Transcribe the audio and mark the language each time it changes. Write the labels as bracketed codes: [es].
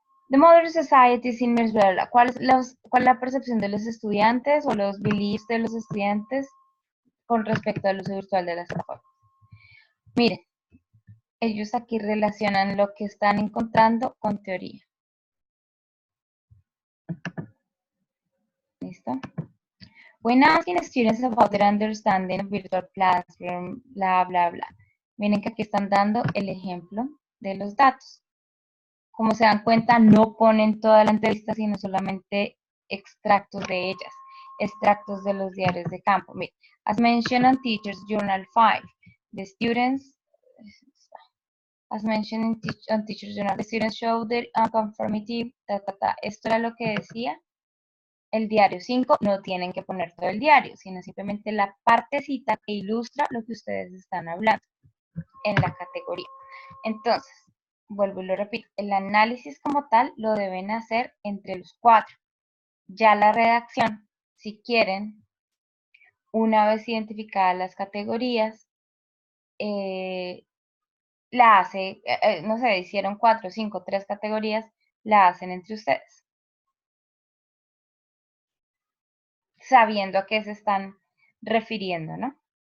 [en] The Modern Society in Venezuela. [es] ¿Cuál es la percepción de los estudiantes o los beliefs de los estudiantes con respecto al uso virtual de las plataformas? Miren, ellos aquí relacionan lo que están encontrando con teoría. ¿Listo? [en] When asking students about their understanding of virtual classroom, bla, bla, bla. [es] Miren que aquí están dando el ejemplo de los datos. Como se dan cuenta, no ponen toda la entrevista, sino solamente extractos de ellas, extractos de los diarios de campo. Miren, [en] as mentioned on Teachers Journal 5, the students, as mentioned on Teachers Journal, the students show their unconformity, [es] Esto era lo que decía el diario 5. No tienen que poner todo el diario, sino simplemente la partecita que ilustra lo que ustedes están hablando en la categoría. Entonces, vuelvo y lo repito, el análisis como tal lo deben hacer entre los 4. Ya la redacción, si quieren, una vez identificadas las categorías, la hace, no sé, hicieron 4, 5, 3 categorías, la hacen entre ustedes, sabiendo a qué se están refiriendo, ¿no?